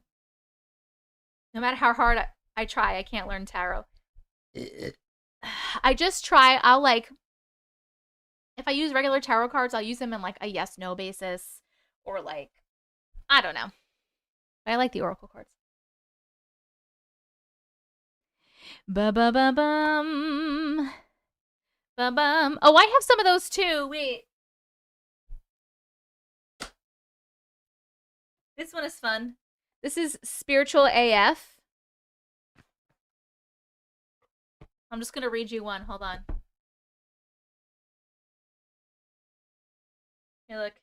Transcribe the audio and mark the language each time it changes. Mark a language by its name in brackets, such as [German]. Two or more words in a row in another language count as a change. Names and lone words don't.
[English] No matter how hard I try, I can't learn tarot. I just try. I'll like, if I use regular tarot cards, I'll use them in like a yes-no basis or like, I don't know. But I like the Oracle cards. Ba-ba-ba-bum. Ba-bum. Oh, I have some of those too. Wait. This one is fun. This is Spiritual AF. I'm just going to read you one. Hold on. Here, look.